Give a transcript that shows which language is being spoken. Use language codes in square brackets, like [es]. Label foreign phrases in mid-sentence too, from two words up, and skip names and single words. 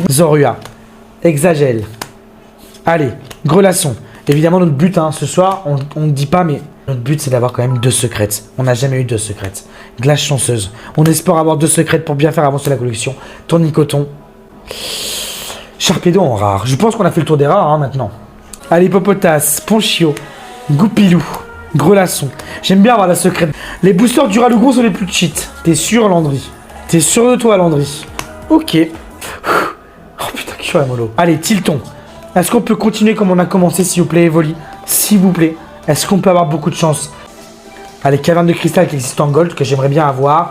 [fr] Zorua. Exagel. Allez. Grelasson. Évidemment, notre but, hein, ce soir, on ne dit pas, mais notre but, c'est d'avoir quand même 2 secrètes. On n'a jamais eu 2 secrètes. Glace chanceuse. On espère avoir 2 secrètes pour bien faire avancer la collection. Tournicoton. Sharpedo en rare. Je pense qu'on a fait le tour des rares, hein, maintenant. Allez, Hippopotas. Ponchio. Goupilou. Grelasson. J'aime bien avoir la secrète. Les boosters du Ralugron sont les plus cheat. T'es sûr, Landry? T'es sûr de toi, Landry? Ok. Oh putain, que chaud la mollo. Allez, Tilton. Est-ce qu'on peut continuer comme on a commencé, s'il vous plaît, Evoli? S'il vous plaît. Est-ce qu'on peut avoir beaucoup de chance? Allez, Caverne de Cristal qui existe en gold, que j'aimerais bien avoir.